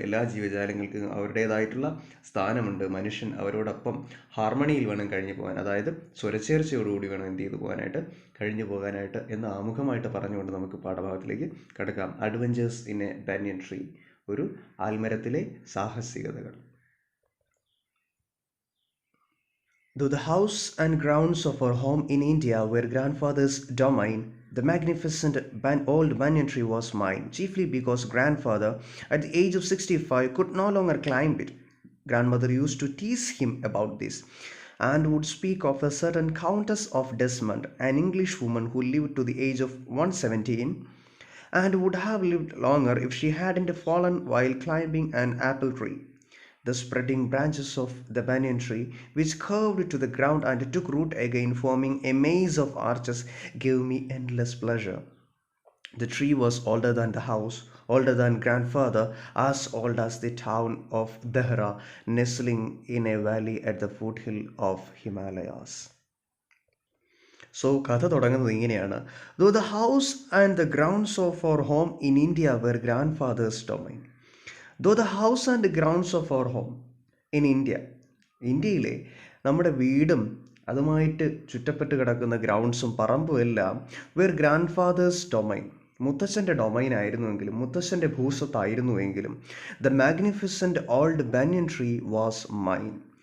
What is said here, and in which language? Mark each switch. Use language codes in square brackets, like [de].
[ml] എല്ലാ ജീവജാലങ്ങൾക്കും അവരുടേതായിട്ടുള്ള സ്ഥാനമുണ്ട്. മനുഷ്യൻ അവരോടൊപ്പം ഹാർമണിയിൽ വേണം കഴിഞ്ഞു പോകാൻ, അതായത് സ്വരച്ചേർച്ചയോടുകൂടി വേണം എന്ത് ചെയ്തു പോകാനായിട്ട്, കഴിഞ്ഞു പോകാനായിട്ട് എന്ന് ആമുഖമായിട്ട് പറഞ്ഞുകൊണ്ട് നമുക്ക് പാഠഭാഗത്തിലേക്ക് കിടക്കാം. [en] adventures in a banyan tree, [ml] ഒരു ആൽമരത്തിലെ സാഹസികതകൾ. [en] Though the house and grounds of our home in India were grandfather's domain, the magnificent old banyan tree was mine, chiefly because grandfather, at the age of 65, could no longer climb it. Grandmother used to tease him about this, and would speak of a certain Countess of Desmond, an English woman who lived to the age of 117, and would have lived longer if she hadn't fallen while climbing an apple tree. The spreading branches of the banyan tree, which curved to the ground and took root again, forming a maze of arches, gave me endless pleasure. The tree was older than the house, older than grandfather, as old as the town of Dehra, nestling in a valley at the foothill of Himalayas. [ml] So കഥ തുടങ്ങുന്നത് ഇങ്ങനെയാണ്. [en] Though the house and the grounds of our home in India were grandfather's domain. Though the house and the grounds of our home in India, [ml] ഇന്ത്യയിലെ നമ്മുടെ വീടും അതുമായിട്ട് ചുറ്റപ്പെട്ട് കിടക്കുന്ന ഗ്രൗണ്ട്സും പറമ്പും എല്ലാം [en] were grandfather's domain, [ml] മുത്തച്ഛൻ്റെ domain ആയിരുന്നുവെങ്കിലും, മുത്തച്ഛൻ്റെ ഭൂസ്വത്തായിരുന്നുവെങ്കിലും, [en] The magnificent old banyan tree was mine.